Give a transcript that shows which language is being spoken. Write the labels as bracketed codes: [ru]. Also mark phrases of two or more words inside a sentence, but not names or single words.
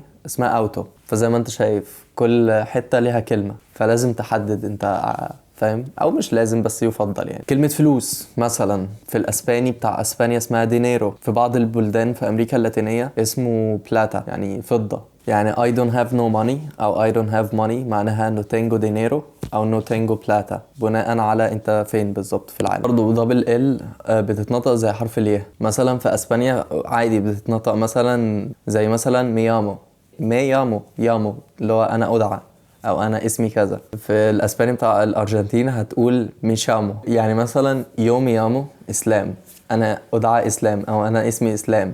[ar] اسمها أوتو. فزي ما انت شايف كل حتة ليها كلمة، فلازم تحدد انت فاهم، او مش لازم بس يفضل. يعني كلمة فلوس مثلا في الاسباني بتاع اسبانيا اسمها دينيرو، في بعض البلدان في امريكا اللاتينية اسمه بلاتا يعني فضة. يعني [en] I don't have no money [ar] او [en] I don't have money [ar] معناها [es] no tengo dinero [ar] او [es] no tengo plata، [ar] بناء على انت فين بالظبط في العالم. برضه دبل ال بتتنطق زي حرف الياء. مثلا في اسبانيا عادي بتتنطق مثلا زي مثلا ميامو، يامو اللي هو انا ادعى او انا اسمي كذا. في الاسباني بتاع الارجنتين هتقول ميشامو، يعني مثلا [es] yo me llamo [ar] اسلام، انا ادعى اسلام او انا اسمي اسلام.